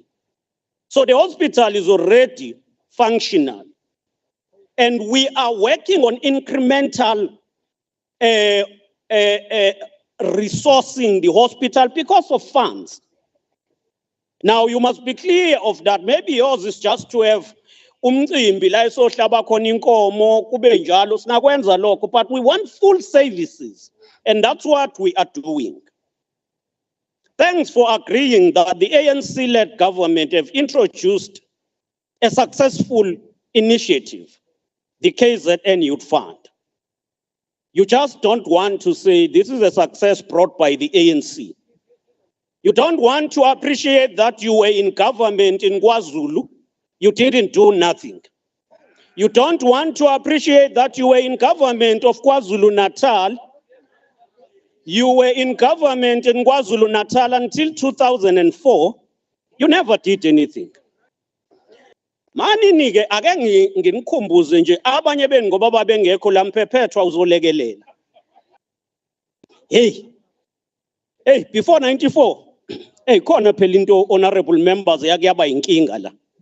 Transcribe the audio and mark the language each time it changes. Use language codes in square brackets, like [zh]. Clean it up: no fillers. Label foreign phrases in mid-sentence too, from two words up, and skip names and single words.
[en] So the hospital is already functional. And we are working on incremental resourcing the hospital because of funds. Now, you must be clear of that. Maybe yours is just to have [zu] umcimbi la esohlaba khona inkomo kube njalo sinakwenza lokho, [en] but we want full services, and that's what we are doing. Thanks for agreeing that the ANC-led government have introduced a successful initiative, the KZN Youth Fund. You just don't want to say this is a success brought by the ANC. You don't want to appreciate that you were in government in KwaZulu, you didn't do nothing. You don't want to appreciate that you were in government of KwaZulu-Natal. You were in government in KwaZulu-Natal until 2004. You never did anything. [zu] Mani nike ake ngimkhumbuze nje abanye beni ngoba babengekho la mphephethwa uzolekelela. [en] Hey, before 94. [zu] Khona phela into [en] honorable members [zu] yakuyaba inkinga la.